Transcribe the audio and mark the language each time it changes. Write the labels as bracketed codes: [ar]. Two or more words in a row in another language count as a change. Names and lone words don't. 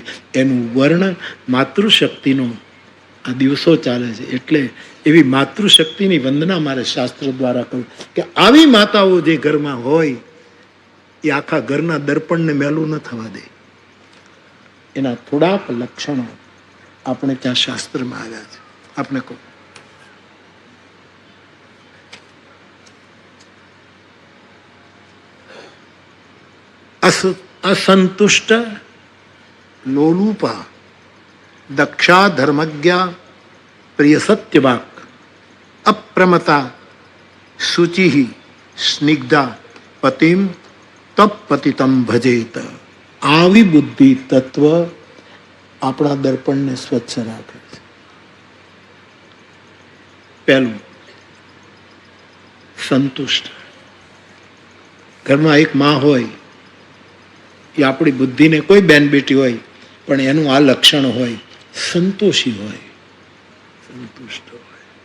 [gu] એનું વર્ણન માતૃશક્તિનો આ દિવસો ચાલે છે, એટલે એવી માતૃશક્તિની વંદના મારે શાસ્ત્ર દ્વારા કહું કે આવી માતાઓ જે ઘરમાં હોય એ આખા ઘરના દર્પણને મેલું ન થવા દે. એના થોડાક લક્ષણો આપણે ત્યાં શાસ્ત્રમાં આવ્યા છે. આપણે કહું, [sa] असंतुष्ट लोलूपा दक्षा धर्मज्ञा प्रिय सत्यवाक अप्रमता शुचि स्निग्धा पतिम तप पतितम भजेत. [gu] આવી બુદ્ધિ તત્વ આપણા દર્પણને સ્વચ્છ રાખે છે. પહેલું, સંતુષ્ટ. ઘરમાં એક માં હોય, એ આપણી બુદ્ધિને, કોઈ બેન બેટી હોય પણ એનું આ લક્ષણ હોય, સંતોષી હોય, સંતુષ્ટ હોય.